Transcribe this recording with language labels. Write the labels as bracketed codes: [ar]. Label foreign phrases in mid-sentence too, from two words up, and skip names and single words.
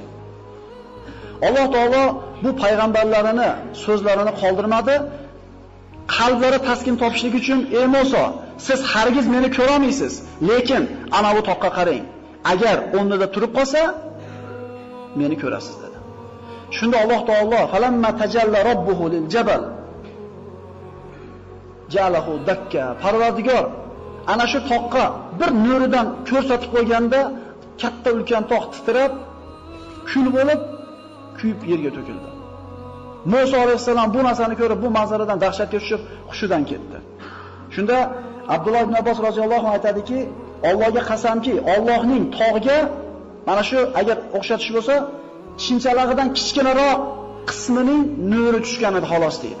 [uz] Alloh taolo bu payg'ambarlarini so'zlarini qoldirmadi. Qalblari taskin topishlik uchun, ey Musa, siz hargiz meni ko'ra olmaysiz, lekin ana bu toqqa qarang. Agar o'rnida turib qolsa, meni ko'rasiz dedi. Shunda Alloh taolo [ar] فلما تجلى ربه للجبل جعله دكا. [uz] Parvardigor ana shu toqqa bir nuridan ko'rsatib qo'yganda katta ulkan tog' titrab, kul bo'lib, kuyib yerga to'kildi. Musa alayhissalom bu narsani ko'rib, bu manzaradan dahshatga tushib, hushidan ketdi. Shunda Abdulloh ibn Abbos roziyallohu anhu aytadiki, Allohga qasamki, Allohning tog'ga mana shu agar o'xshatish bo'lsa, chinchalag'idan kichkinaroq qismining nuri tushgan edi xolos deydi.